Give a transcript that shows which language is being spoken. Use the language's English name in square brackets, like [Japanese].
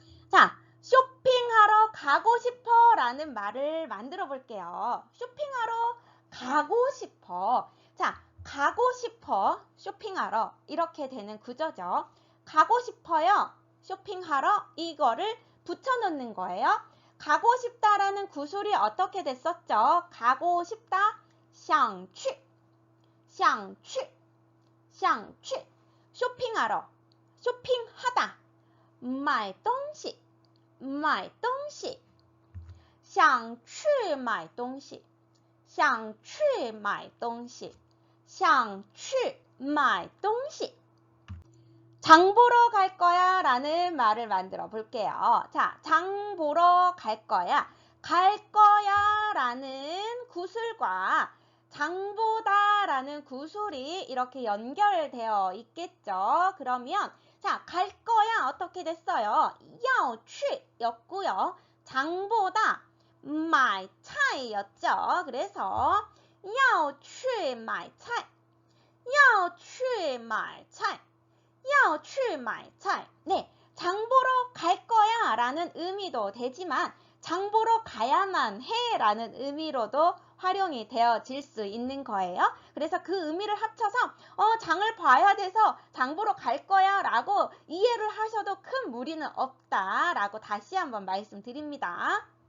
[Korean] 자, 쇼핑하러 가고 싶어 라는 말을 만들어 볼게요. 쇼핑하러 가고 싶어. 자, 가고 싶어, 쇼핑하러 이렇게 되는 구조죠. 가고 싶어요, 쇼핑하러 이거를 붙여놓는 거예요. 가고 싶다라는 구술이 어떻게 됐었죠? 가고 싶다, 想去, 想去, 想去. 쇼핑하러, 쇼핑하다, 买东西, 买东西. [Chinese] 想去买东西, 想去买东西. 想去买东西. [Korean] 장 보러 갈 거야 라는 말을 만들어 볼게요. 자, 장 보러 갈 거야. 갈 거야 라는 구술과 장보다 라는 구술이 이렇게 연결되어 있겠죠. 그러면 자, 갈 거야 어떻게 됐어요? 要去였고요. 장보다 买菜였죠. 그래서 要去买菜要去买菜要去买菜. 네, 장 보러 갈 거야 라는 의미도 되지만 장 보러 가야만 해 라는 의미로도 활용이 되어질 수 있는 거예요. 그래서 그 의미를 합쳐서 장을 봐야 돼서 장 보러 갈 거야 라고 이해를 하셔도 큰 무리는 없다 라고 다시 한번 말씀드립니다.